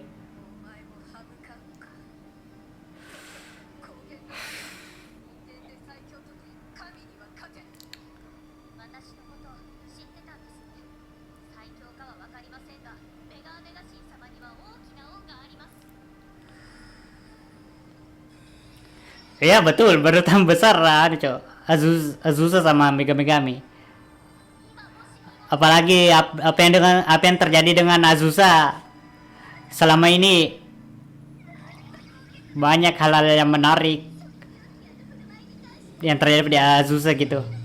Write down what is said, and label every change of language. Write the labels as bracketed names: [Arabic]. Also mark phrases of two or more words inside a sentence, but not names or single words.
[Japanese] お前も歯向かうのか。高原の人間で最強とて神には勝てん。私のこと知ってたんですね。最強かは分かりませんが、メガメガ神様には大きな恩があります。 [Indonesian] Iya betul, berutang besar lah, aduh, cok. Azusa sama Megami. Apalagi apa yang terjadi dengan Azusa selama ini, banyak hal-hal yang menarik yang terjadi pada Azusa gitu.